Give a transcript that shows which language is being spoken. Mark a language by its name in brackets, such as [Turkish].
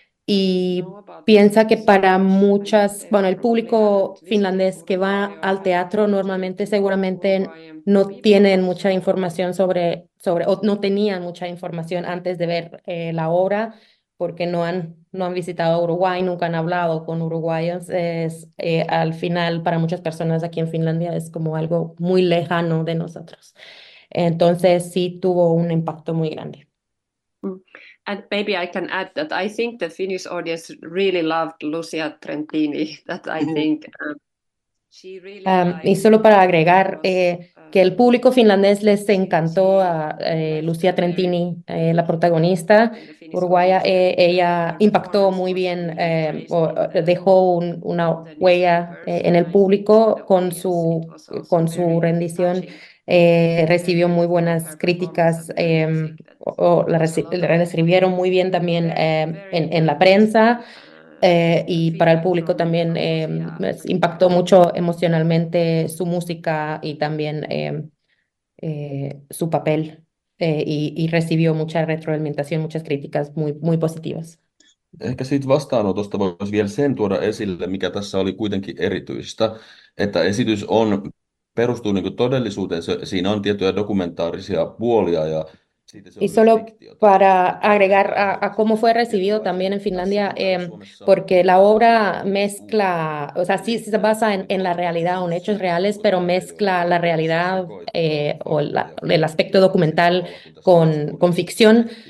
[Spanish] Y piensa que para muchas, bueno, el público finlandés que va al teatro normalmente seguramente no tienen mucha información sobre o no tenían mucha información antes de ver la obra, porque no han visitado Uruguay, nunca han hablado con uruguayos. Al final, para muchas personas aquí en Finlandia es como algo muy lejano de nosotros. Entonces sí tuvo un impacto muy grande. [English] And maybe I can add that I think the Finnish audience really loved Lucia Trentini, that I think she really liked. [Spanish] Y solo para agregar que el público finlandés les encantó a Lucia Trentini, la protagonista uruguaya. Ella impactó muy bien, dejó una huella en el público con su rendición. Recibió muy buenas críticas, la recibieron muy bien también en la prensa, y para el público también impactó mucho emocionalmente su música y también su papel, y recibió mucha retroalimentación, muchas críticas muy, muy positivas. [Finnish] Ehkä siitä vastaanotosta voisi vielä sen tuoda esille, mikä tässä oli kuitenkin erityistä, että esitys on perustuu niin kuin todellisuuteen. Siinä on tiettyjä dokumentaarisia puolia ja [Spanish] y solo para agregar a cómo fue recibido también en Finlandia, porque la obra mezcla, o sea, sí se basa en la realidad, en hechos reales, pero mezcla la realidad o el aspecto documental con ficción.